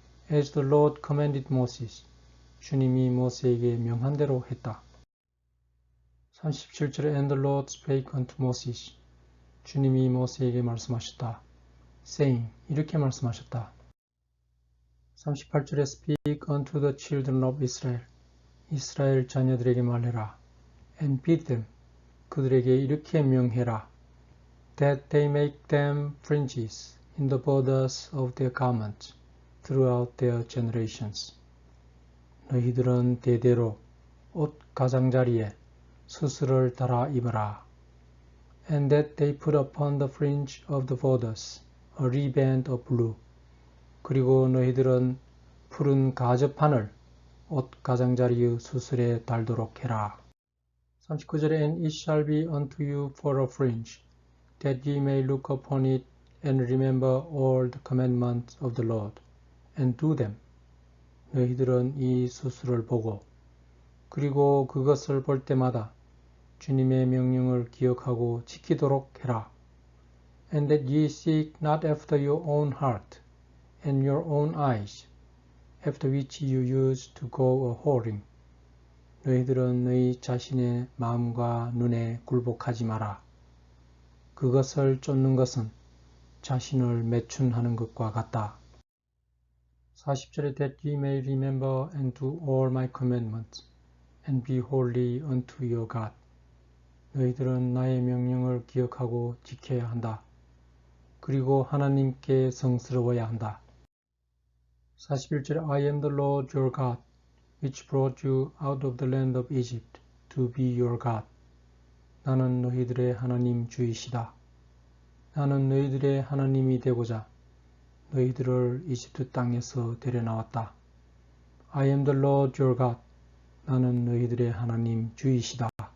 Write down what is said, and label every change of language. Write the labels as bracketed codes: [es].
[en] As the Lord commanded Moses. [ko] 주님이 모세에게 명한 대로 했다. 37절에 [en] And the Lord spake unto Moses. [ko] 주님이 모세에게 말씀하셨다. [en] saying, [ko] 이렇게 말씀하셨다. 38절에 [en] Speak unto the children of Israel. [ko] 이스라엘 자녀들에게 말해라. [en] And bid them. [ko] 그들에게 이렇게 명해라. [en] That they make them fringes in the borders of their garments throughout their generations. [ko] 너희들은 대대로 옷 가장자리에 수수를 달아 입으라. [en] And that they put upon the fringe of the borders a riband of blue. [ko] 그리고 너희들은 푸른 가접판을 옷 가장자리의 수술에 달도록 해라. 39절에 [en] And it shall be unto you for a fringe, that ye may look upon it and remember all the commandments of the Lord, and do them. [ko] 너희들은 이 수술을 보고 그리고 그것을 볼 때마다 주님의 명령을 기억하고 지키도록 해라. [en] And that ye seek not after your own heart and your own eyes, after which you used to go a-whoring. [ko] 너희들은 너희 자신의 마음과 눈에 굴복하지 마라. 그것을 쫓는 것은 자신을 매춘하는 것과 같다. 40절에 [en] That ye may remember and do all my commandments, and be holy unto your God. [ko] 너희들은 나의 명령을 기억하고 지켜야 한다. 그리고 하나님께 성스러워야 한다. 41절에 [en] I am the Lord your God, which brought you out of the land of Egypt, to be your God. [ko] 나는 너희들의 하나님 주이시다. 나는 너희들의 하나님이 되고자 너희들을 이집트 땅에서 데려나왔다. [en] I am the Lord your God. [ko] 나는 너희들의 하나님 주이시다.